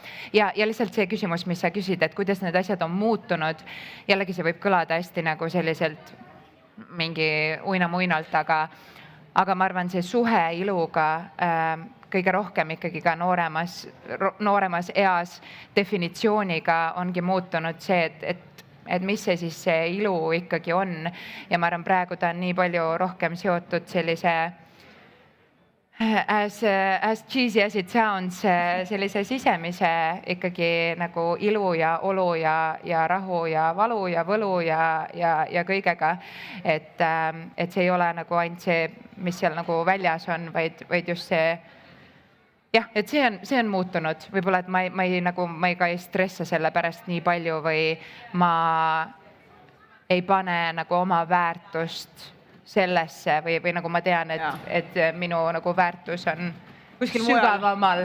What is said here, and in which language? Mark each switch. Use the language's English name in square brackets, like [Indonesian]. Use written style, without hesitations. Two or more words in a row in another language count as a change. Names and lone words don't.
[Estonian] Ja lihtsalt see küsimus, mis sa küsid, et kuidas need asjad on muutunud, jällegi see võib kõlada hästi nagu selliselt mingi uinamuinalt, aga ma arvan, see suhe iluga kõige rohkem ikkagi ka nooremas eas definitsiooniga ongi muutunud see, et mis see siis see ilu ikkagi on. Ja ma arvan, praegu ta on nii palju rohkem seotud sellise, [English] as cheesy as it sounds, [Estonian] sellise sisemise ikkagi nagu ilu ja olu ja rahu ja valu ja võlu ja kõigega. Et see ei ole nagu ainult see, mis seal nagu väljas on, vaid just see, jah, et see on muutunud, võib-olla, et ma ei stressa selle pärast nii palju või ma ei pane nagu oma väärtust sellesse või nagu ma tean, et minu nagu väärtus on kuskil sügavamal.